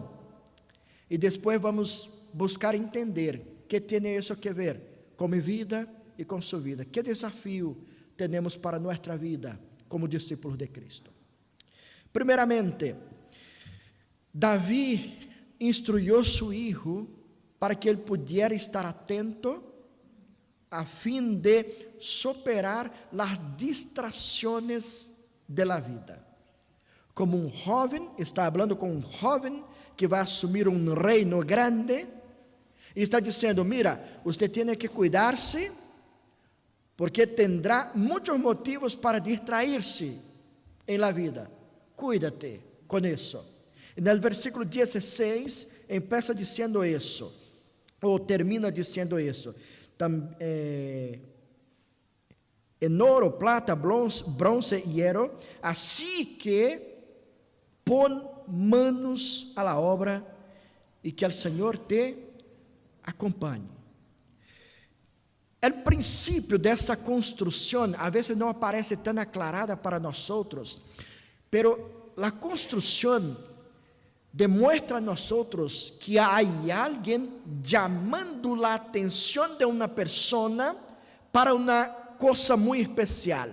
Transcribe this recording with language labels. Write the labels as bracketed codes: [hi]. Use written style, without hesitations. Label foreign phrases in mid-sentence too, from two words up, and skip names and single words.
[es] Y después vamos a buscar entender qué tiene eso que ver con mi vida y con su vida. ¿Qué desafío tenemos para nuestra vida como discípulos de Cristo? [pt] Primeiramente, Davi [es] instruyó su hijo para que [pt] ele pudesse estar atento a fim de superar las distrações [es] de la vida. [pt] Como um jovem, está falando com um jovem que vai assumir um reino grande, e está dizendo, mira, você tem que cuidar-se, porque tendrá muitos motivos para distrair-se em [es] la vida. [pt] Cuídate com isso. E no versículo 16, empieza dizendo isso, ou termina dizendo isso. [es] En oro, plata, bronce y hierro, así que pon manos a la obra y que el Señor te acompañe. El principio de esta construcción a veces no aparece tan aclarada para nosotros, pero la construcción demuestra a nosotros que hay alguien llamando la atención de una persona para una cosa muy especial.